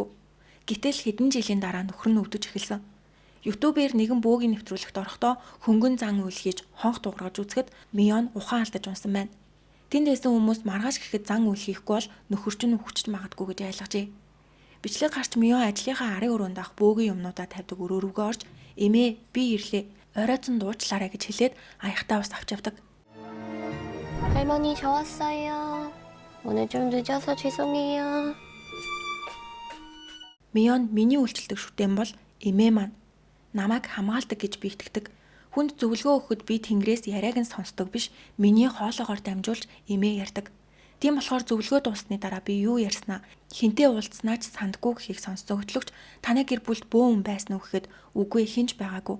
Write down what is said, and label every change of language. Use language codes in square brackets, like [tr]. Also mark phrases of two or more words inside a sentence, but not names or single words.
[mn] Гэтэл хэдэн жилийн дараа нөхөр нь өвдөж эхэлсэн. YouTube-ээр нэгэн бөөгийн нэвтрүүлэгт орохдоо хөнгөн зан үйл хийж хонх дуургаж үзэхэд Мион ухаан алдаж унсан байна. Тэнд байсан хүмүүс маргааш гэхэд зан үйл хийхгүй бол нөхөрч нь үхчихж магадгүй гэж ойлгожээ. Бичлэг гарч Мион ажлынхаа арын өрөөнд ах бөөгийн юмнуудаа тавьдаг өрөө рүүгээ орж "Эмээ, би ирлээ. Оройцон дуучлаарай" гэж хэлээд аяхтаа ус авч явдаг. [ko] 할머니 저 왔어요. 오늘 좀 늦어서 죄송해요. [mn] Мион миний үйлчлдэг шүтэн бол эмээ маань намайг хамгаалдаг гэж би итгэдэг. Хүнд зөвлөгөө өгөхөд би тэнгэрээс яриаг нь сонсдог биш, миний хоолоогоор дамжуулж эмээ ярьдаг. Тийм болохоор зөвлөгөө дуусны дараа би юу ярьснаа, хинтээ уулзснаа ч сандгүй гэхийг сонссон хөтлөгч танай гэр бүлд бөө хүн байсан уу гэхэд үгүй хинж байгаагүй.